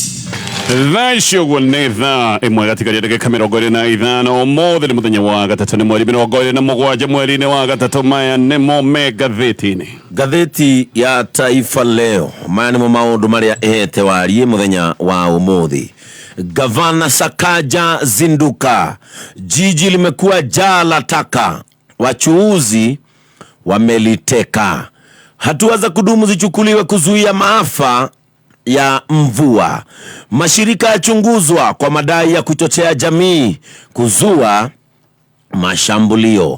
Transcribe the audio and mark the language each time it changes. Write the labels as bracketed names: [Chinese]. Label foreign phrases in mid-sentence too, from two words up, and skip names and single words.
[Kikuyu] Thacio gwonetha imwe gatikari ndagika 25 Muthee ni muthenya wa gatatu ni mweri 27 mweri-ini wa gatatu. Maya nimo magathitiini. Gatheti ya Taifa Leo. Maya nimo maundu maria ehete warie muthenya wa umuthi. [Swahili] Gavana Sakaja zinduka. Jiji limekuwa jaa la taka. Wachuuzi wameliteka. Hatua za kudumu zichukuliwe kuzuia maafa ya mvua. Mashirika yachunguzwa kwa madai ya kuchochea jamii kuzua mashambulio.